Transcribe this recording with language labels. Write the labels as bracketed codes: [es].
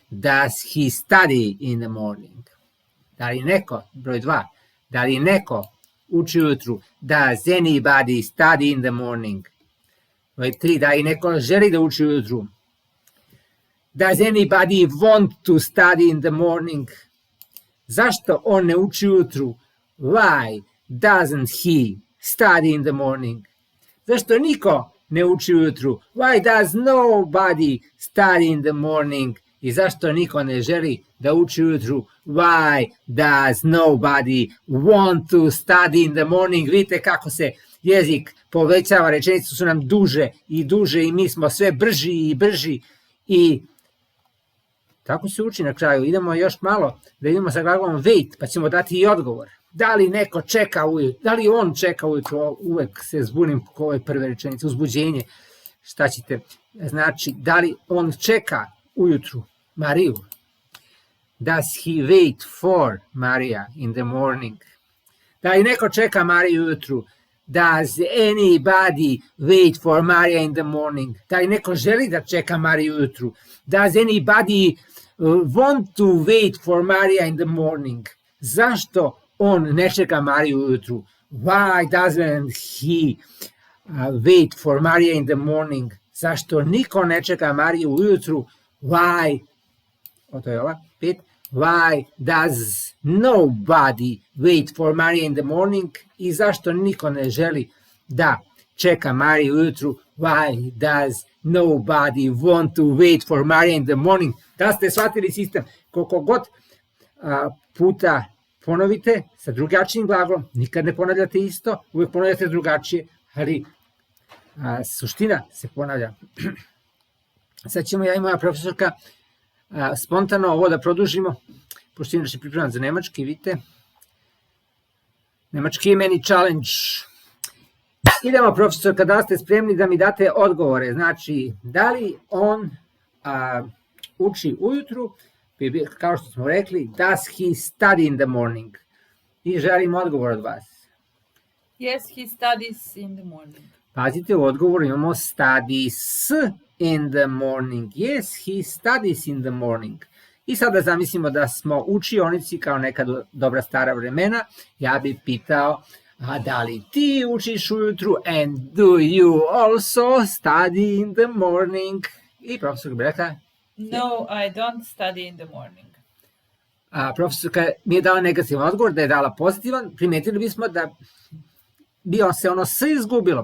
[en] Does he study in the morning? [sr] Da li neko, broj 2, da li neko uči ujutru? [en] Does anybody study in the morning? [sr] Broj 3, da li neko želi da uči ujutru? [en] Does anybody want to study in the morning? [sr] Zašto on ne uči ujutru? [en] Why doesn't he study in the morning? [sr] Zašto niko ne uči ujutru? [en] Why does nobody study in the morning? [sr] I zašto niko ne želi da uči ujutru? [en] Why does nobody want to study in the morning? [sr] Vidite kako se jezik povećava, rečenice su nam duže i mi smo sve brži i brži i tako se uči na kraju. Idemo još malo da idemo sa glagolom wait, pa ćemo dati i odgovor. Da li neko čeka ujutru? Da li on čeka ujutru? Uvek se zbunim po ove prve rečenice. Uzbuđenje. Šta ćete? Znači, da li on čeka ujutru Mariju? [en] Does he wait for Maria in the morning? [sr] Da li neko čeka Mariju ujutru? [en] Does anybody wait for Maria in the morning? [sr] Da li neko želi da čeka Mariju ujutru? [en] Does anybody want to wait for Maria in the morning? [sr] Zašto on ne čeka Mariju ujutru? [en] Why doesn't he wait for Maria in the morning? [sr] Zašto niko ne čeka Mariju ujutru? Why? To je ova, 5. [en] Why does nobody wait for Maria in the morning? [sr] I zašto niko ne želi da čeka Mariju ujutru? [en] Why does nobody want to wait for Maria in the morning? [sr] Da ste shvatili sistem, koliko god puta ponovite sa drugačijim glagolom, nikad ne ponavljate isto, uvijek ponavljate drugačije, ali suština se ponavlja. Sad ćemo ja i moja profesorka spontano ovo da produžimo, pošto inače pripremam za nemački, vidite. Nemački je meni challenge. Idemo, profesorka, da ste spremni da mi date odgovore. Znači, da li on uči ujutru, kao što smo rekli, [en] does he study in the morning? [sr] I želim odgovor od vas. [en] Yes, he studies in the morning. [sr] Pazite, u odgovoru imamo [en] studies in the morning. Yes, he studies in the morning. [sr] I sada zamislimo da smo učionici kao neka dobra stara vremena. Ja bih pitao, a da li ti učiš ujutru? [en] And do you also study in the morning? [sr] I profesor bi rekla, [en] No, I don't study in the morning. [sr] Profesorka mi je dala negativan odgovor, da je dala pozitivan. Primetili bismo da bi se ono sve izgubilo.